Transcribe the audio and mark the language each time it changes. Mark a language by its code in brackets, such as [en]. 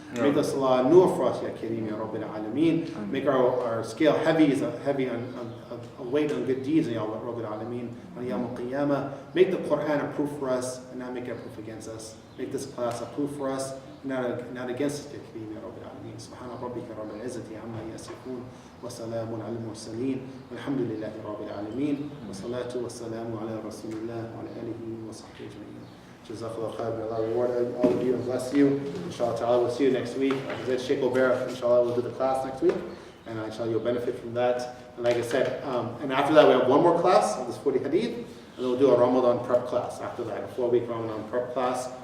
[en] Make us Allah nur for us, [ar] Ya Kareem, Ya Rabbil Alameen. [en] Make our scale heavy on a weight on good deeds, Ya Rabbil Alameen. On Yawm al-Qiyamah. Make the Quran a proof for us and not make it a proof against us. Make this class a proof for us, not against us, [ar] Ya Kareem, Ya Rabbil Alameen. سبحان ربك رب العزة عما يصفون وسلام على المرسلين والحمد لله رب العالمين والصلاة والسلام على رسول الله وعلى آله وصحبه أجمعين. [en] Jazakallah khair, may Allah reward all of you and bless you. Inshallah ta'ala, we'll see you next week. Like I said, Sheikh Obear, inshallah, will do the class next week. And inshallah, you'll benefit from that. And like I said, and after that, we have one more class of this 40 hadith. And then we'll do a Ramadan prep class after that, a 4-week Ramadan prep class.